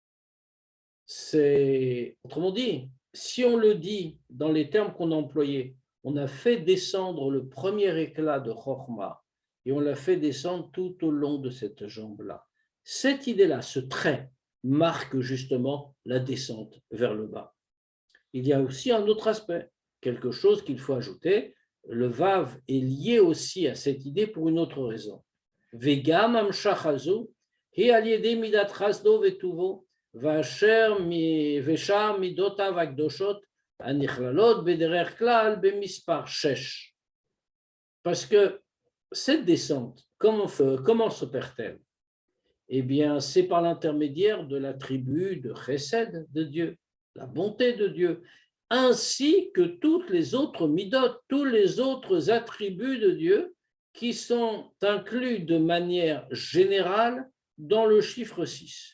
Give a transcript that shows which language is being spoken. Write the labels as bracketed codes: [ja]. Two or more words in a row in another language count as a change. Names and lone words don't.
[fr] Autrement dit, si on le dit dans les termes qu'on a employés, on a fait descendre le premier éclat de Chokhmah et on l'a fait descendre tout au long de cette jambe-là. Cette idée-là, ce trait, marque justement la descente vers le bas. Il y a aussi un autre aspect, quelque chose qu'il faut ajouter. Le Vav est lié aussi à cette idée pour une autre raison. [he] וגם המשכה הזו היא על ידי מדת חסדו וטובו ואשר ושאר מדותיו הקדושות הנחללות בדרך כלל במספר 6. [fr] Parce que cette descente, comment s'opère-t-elle? Eh bien, c'est par l'intermédiaire de l'attribut de Chesed de Dieu, la bonté de Dieu, ainsi que toutes les autres midot, tous les autres attributs de Dieu qui sont inclus de manière générale dans le chiffre 6.